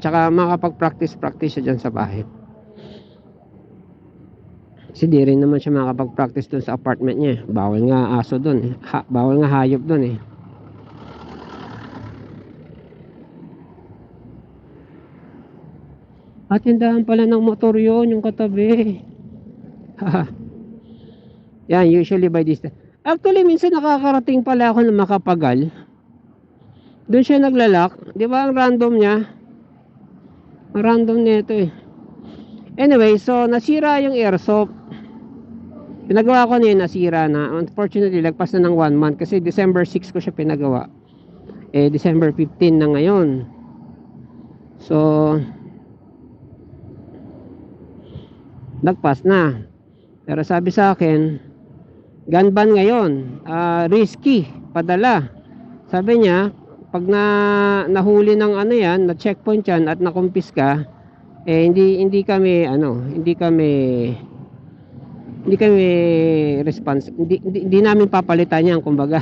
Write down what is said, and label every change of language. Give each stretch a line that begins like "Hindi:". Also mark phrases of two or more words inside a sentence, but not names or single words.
Filipino: Tsaka makapag-practice siya dyan sa bahay. Kasi di rin naman siya makapag-practice dun sa apartment niya. Bawal nga aso dun eh. Bawal nga hayop dun eh. At tindahan pala ng motor yun, yung katabi. Yan,
English: usually by this time.
Filipino: Actually, minsan nakakarating pala ako ng Makapagal. Doon siya naglalak. Di ba ang random niya? Ang random nito eh.
English: Anyway, so
Filipino: nasira yung airsoft. Pinagawa ko na yun, nasira na. Unfortunately, lagpas na ng 1 month. Kasi December 6 ko siya pinagawa. December 15 na ngayon. So, lagpas na. Pero sabi sa akin,
English: gun ban
Filipino: ngayon, risky, padala. Sabi niya, pag nahuli ng ano yan, na checkpoint yan at nakumpis ka, hindi kami hindi namin papalitan yan, kumbaga.